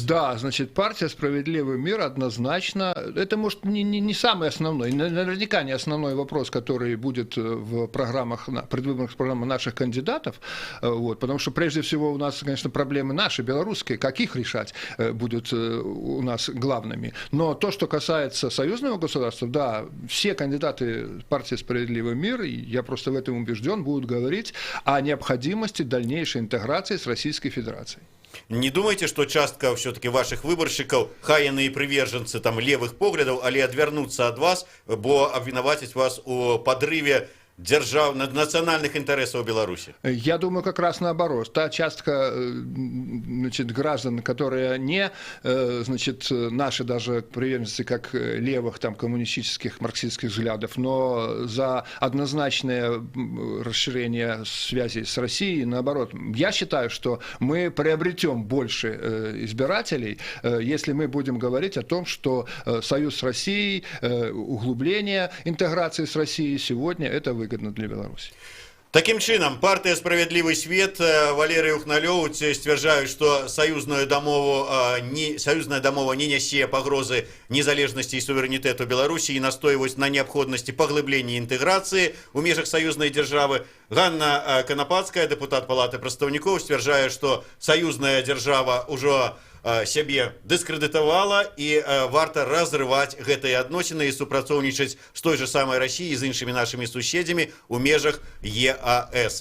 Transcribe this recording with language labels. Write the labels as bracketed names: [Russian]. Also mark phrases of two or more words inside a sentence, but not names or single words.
[Russian] Да, значит, партия «Справедливый мир» однозначно, это может не самый основной, наверняка не основной вопрос, который будет в программах, предвыборных программах наших кандидатов, вот, потому что прежде всего у нас, конечно, проблемы наши, белорусские, как их решать, будут у нас главными. Но то, что касается союзного государства, да, все кандидаты партии «Справедливый мир», и я просто в этом убежден, будут говорить о необходимости дальнейшей интеграции с Российской Федерацией. Не думайте, что частка все-таки ваших выборщиков, [Belarusian] хай яны [Russian] и приверженцы там левых поглядов, [Belarusian] але адвярнуцца [Russian] от вас, бо обвинуватить вас у подрыве национальных интересов Беларуси? Я думаю, как раз наоборот. Та частка, значит, граждан, которые не, значит, наши даже приверженцы как левых, там, коммунистических, марксистских взглядов, но за однозначное расширение связей с Россией, наоборот. Я считаю, что мы приобретем больше избирателей, если мы будем говорить о том, что союз с Россией, углубление интеграции с Россией сегодня это выгодно для Беларуси. [Belarusian] Таким чином, партия «Справедливый свет» Валерий Ухналёў сцвярджаюць, што союзная дамова не нясе пагрозы незалежнасці і суверэнітэту Беларусі і настойваюць на неабходнасці паглыблення інтэграцыі ў межах саюзнай дзяржавы. Ганна Канапацкая, депутат Палаты прадстаўнікоў, сцвярджае, што саюзная дзяржава ўжо сябе дыскрэдытавала і варта разрываць гэтыя адносіны і супрацоўнічаць з той же самай Расіяй і з іншымі нашымі суседзямі ў межах ЕАС.